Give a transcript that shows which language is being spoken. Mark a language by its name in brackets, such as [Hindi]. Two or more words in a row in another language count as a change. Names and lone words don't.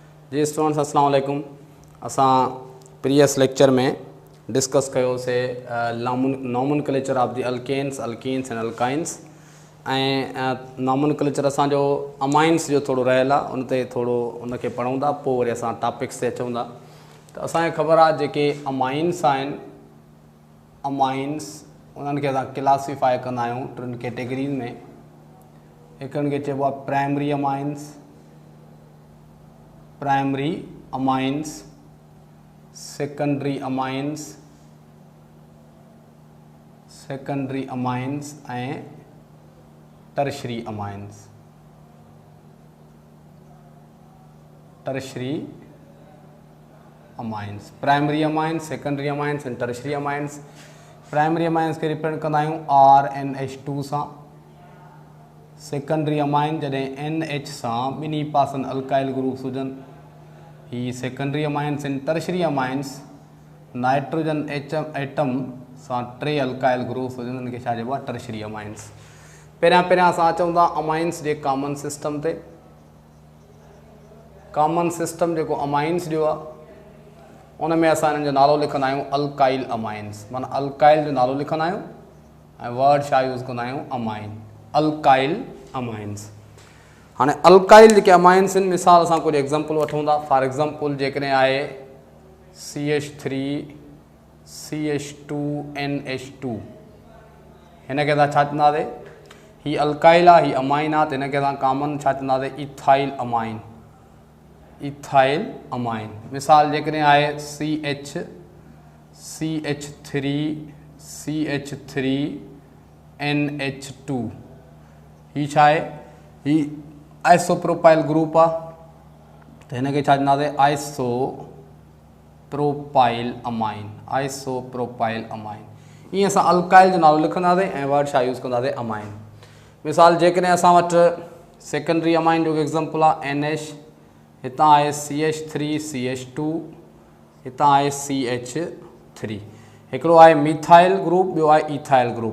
[Sindhi] जी स्टूडेंट्स [Arabic] السلام عليكم. [Sindhi] असां [English] previous lecture [Sindhi] में डिस्कस कयोसे [English] nomenclature of the alkanes and alkynes [Sindhi] ऐं नॉमनक्लेचर असांजो अमाइन्स जो थोड़ो रहियल आहे, उन ते थोड़ो उनखे पढ़ूं था, पोइ वरी असां टॉपिक्स ते अचूं था। त असांखे ख़बर आहे जेके अमाइन्स आहिनि, अमाइन्स उन्हनि खे असां क्लासीफाई कंदा आहियूं टिनि कैटेगरीज़ में। हिकिड़नि खे चइबो आहे [English] primary amines, primary amines, secondary amines, secondary amines [Sindhi] ऐं [English] tertiary amines. tertiary amines, primary amines, secondary amines and tertiary amines. primary amines [Sindhi] के रिप्रेजेंट कंदा आहियूं RNH2 सां। [English] secondary amine [Sindhi] जॾहिं NH सां ॿिन्ही पासनि [English] alkyl groups [Sindhi] हुजनि, ही [English] secondary amines [Sindhi] आहिनि। [English] tertiary amines nitrogen atom [Sindhi] सां 3 [English] alkyl groups [Sindhi] हुजनि, उनखे छा चइबो आहे? [English] tertiary amines. [Sindhi] पहिरियां असां अचूं था अमाइन्स जे [English] common system [Sindhi] ते। [English] common system [Sindhi] जेको अमाइन्स जो आहे उन में असां हिननि जो नालो लिखंदा आहियूं [English] alkyl amines, [Sindhi] माना अल्काइल जो नालो लिखंदा आहियूं ऐं वर्ड छा यूज़ कंदा आहियूं? [English] amine, alkyl amines. [Sindhi] हाणे अल्काइल जेके अमाइन्स आहिनि, मिसाल असां कुझु एग्ज़ाम्पल वठूं था। [English] for example [Sindhi] जेकॾहिं आहे CH3CH2NH2, हिनखे असां छा चवंदासीं? ही अल्काइल आहे, ही अमाइन आहे, त हिनखे असां कॉमन छा चवंदासीं? [English] ethyl amine, ethyl amine. [Sindhi] मिसाल जेकॾहिं आहे CH3NH2, ही छा आहे? ही [English] isopropyl group [Sindhi] आहे, त हिनखे छा चवंदासीं? [English] isopropyl amine, isopropyl amine. [Sindhi] ईअं असां अल्काइल जो नालो लिखंदासीं ऐं वर्ड छा यूज़ कंदासीं? अमाइन। मिसाल जेकॾहिं असां वटि [English] secondary amine [Sindhi] जो एग्ज़ाम्पल आहे NH, हितां आहे CH3CH2, हितां आहे CH3। हिकिड़ो आहे [English] methyl group, [Sindhi] ॿियो आहे [English] ethyl group.